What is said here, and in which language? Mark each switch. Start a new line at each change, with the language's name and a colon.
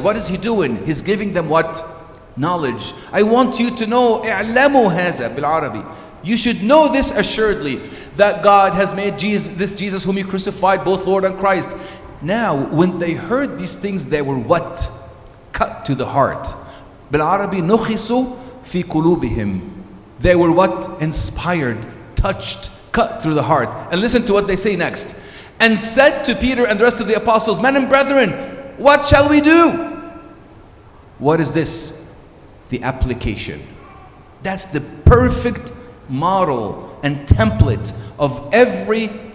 English: What is he doing? He's giving them what? Knowledge. I want you to know,
Arabic: اعلموا هذا بالعربي.
English: You should know this assuredly, that God has made this Jesus whom you crucified, both Lord and Christ. Now, when they heard these things, they were what? Cut to the heart.
Arabic: بالعربي نخسوا في قلوبهم.
English: They were what? Inspired, touched, cut through the heart. And listen to what they say next. And said to Peter and the rest of the apostles, men and brethren, what shall we do? What is this? The application. That's the perfect model and template of every